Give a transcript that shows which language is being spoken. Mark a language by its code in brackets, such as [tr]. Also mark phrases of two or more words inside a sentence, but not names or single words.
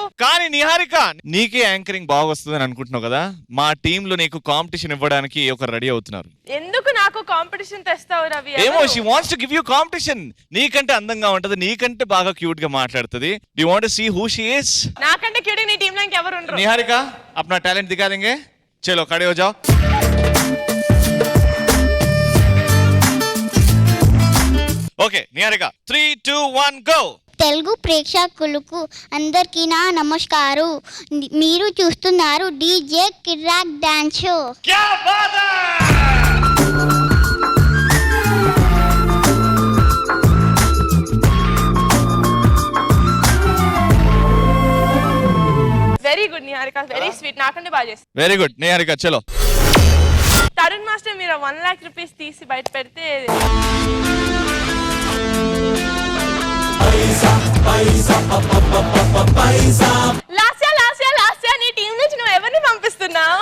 [te] కానీ నిహారిక నీకే యాంకరింగ్ బాగా వస్తుందని అనుకుంటున్నావు కదా, మా టీమ్ లో నీకు కాంపిటీషన్ ఇవ్వడానికి ఒకరు రెడీ అవుతున్నారు. ఎందుకు నాకు కాంపిటీషన్ తెస్తావు రవి? ఏమో, [en] She wants to give you competition. [te] నీకంటే అందంగా ఉంటది, నీకంటే బాగా క్యూట్ గా మాట్లాడుతుంది. [en] Do you want to see who she is? [te] నాకంటే క్యూట్ నీ టీమ్ లో ఇంకెవరు ఉండరు. [hi] నిహారిక अपना टैलेंट दिखा देंगे, चलो खड़े हो जाओ. [te] ఓకే నిహారిక 3 2 1 గో. తెలుగు ప్రేక్షకులకు అందరికీ నా నమస్కారు. మీరు చూస్తున్నారు డీజే కిరాక్ డాన్స్ షో. [hi] क्या बात है! [en] very good [te] నిహారిక, [en] very sweet. [te] నాకంటే బాగా చేస్తాను. [en] very good [te] నిహారిక, చలో. తరుణ్ మాస్టర్ మీరు 1 लाख రూపీస్ తీసి బయట పెడితే లాస్యా నీ టీం నుంచి నువ్వు ఎవరిని పంపిస్తున్నావు?